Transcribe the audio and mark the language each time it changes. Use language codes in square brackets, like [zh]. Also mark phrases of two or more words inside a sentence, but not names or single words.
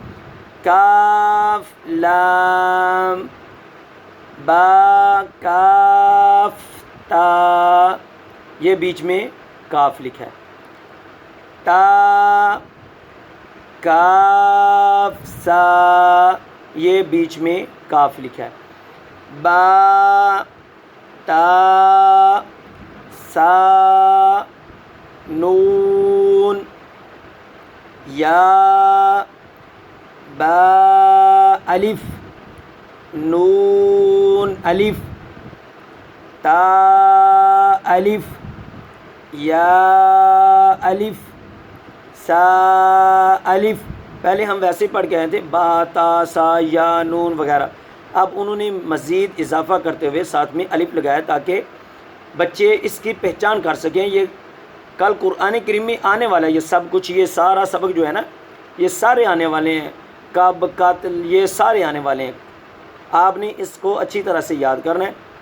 [ur] کاف لام با کاف تا، یہ بیچ میں کاف لکھا ہے، تا کاف کاف سا، یہ بیچ میں کاف لکھا ہے. با تا سا نون یا با الف نون الف تا الف یا الف سا الف. پہلے ہم ویسے پڑھ کے آئے تھے با تا سا یا نون وغیرہ. اب انہوں نے مزید اضافہ کرتے ہوئے ساتھ میں الف لگایا تاکہ بچے اس کی پہچان کر سکیں. یہ کل قرآن کریم میں آنے والا ہے یہ سب کچھ، یہ سارا سبق جو ہے نا یہ سارے آنے والے ہیں. کب قاتل یہ سارے آنے والے ہیں. آپ نے اس کو اچھی طرح سے یاد کرنا ہے.